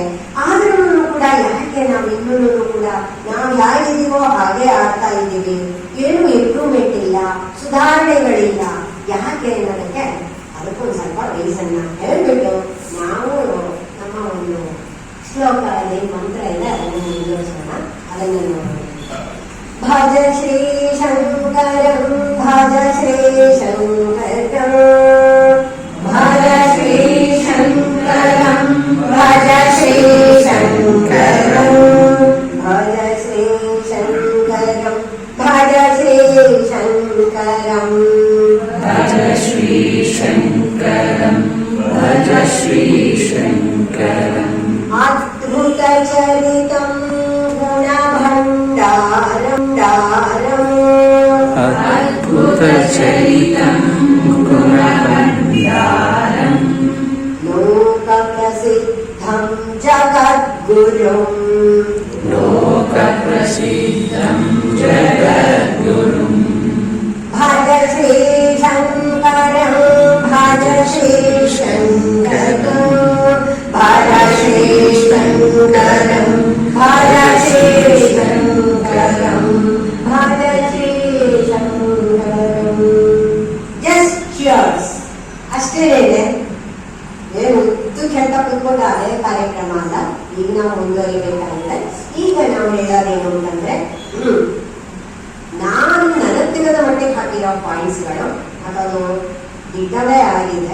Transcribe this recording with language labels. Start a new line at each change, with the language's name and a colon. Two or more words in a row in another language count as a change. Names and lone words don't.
Kannada: ಆದ್ರೂ ಕೂಡ ಯಾಕೆ ನಾವು ಇನ್ನೂ ಕೂಡ ನಾವು ಹೇಗಿದ್ದೀವೋ ಹಾಗೆ ಆಡ್ತಾ ಇದ್ದೀವಿ, ಏನು ಇಂಪ್ರೂವ್ಮೆಂಟ್ ಇಲ್ಲ, ಸುಧಾರಣೆಗಳಿಲ್ಲ. ಯಾಕೆ ಅನ್ನೋದಕ್ಕೆ ಅದಕ್ಕೊಂದು ಸ್ವಲ್ಪ ರೀಸನ್ನ ಹೇಳ್ಬಿಟ್ಟು ನಾವು ನಮ್ಮ ಒಂದು ಶ್ಲೋಕದಲ್ಲಿ ಮಂತ್ರ ಇದೆ, ಅದನ್ನು ಮುಂದುವರಿಸೋಣ. ಅದನ್ನು ನೋಡೋಣ.
Sanskrit: ಭಜ ಶ್ರೀ ಶಂಕರಂ ಭಜ ಶ್ರೀ ಶಂಕರಂ ಭಜ ಶ್ರೀ ಶಂಕರಂ ಭಜ ಶ್ರೀ ಶಂಕರಂ ಭಜ ಶ್ರೀ ಶಂಕರಂ ಭಜ ಶ್ರೀ ಶಂಕರಂ ಭಜ ಶ್ರೀ ಶಂಕರಂ ಭಜ ಶ್ರೀ ಶಂಕರಂ ಅದ್ಭುತ ಚರಿತಂ ಗುಣಭಂಡಾರಂ ಅದ್ಭುತ ಚರಿತಂ ಗುಣಭಂಡಾರಂ ಲೋಕ ಪ್ರಸಿದ್ಧಂ ಜಗದ್ಗುರುಂ ಲೋಕ ಪ್ರಸಿದ್ಧಂ ಜಗದ್ಗುರುಂ ಭಜ ಶ್ರೀ ಶಂಕರಂ ಭಜ ಶ್ರೀ ಶಂಕರಂ ಭಜ ಶ್ರೀ ಶಂಕರಂ ಭಜ ಶ್ರೀ ಶಂಕರಂ ಭಜ ಶ್ರೀ ಶಂಕರಂ.
English: just cheers
Kannada: ಅಷ್ಟೇ ಇದೆ. ಏನು ಉದ್ದು ಕೆಟ್ಟ ಕೂತ್ಕೊಂಡು ಅದೇ ಕಾರ್ಯಕ್ರಮ ಅಲ್ಲ. ಈಗ ನಾವು ಮುಂದುವರಿಬೇಕಾಗಿದೆ. ಈಗ ನಾವು ಹೇಳೋದೇನು ಅಂತಂದ್ರೆ, ನಾನು ನನಗೆ ತಿಳಿದ ಮಟ್ಟಿಗೆ ಹಾಕಿರೋ ಪಾಯಿಂಟ್ಸ್ಗಳು ಅದು ದಿಟ್ಟವೇ ಆಗಿದೆ.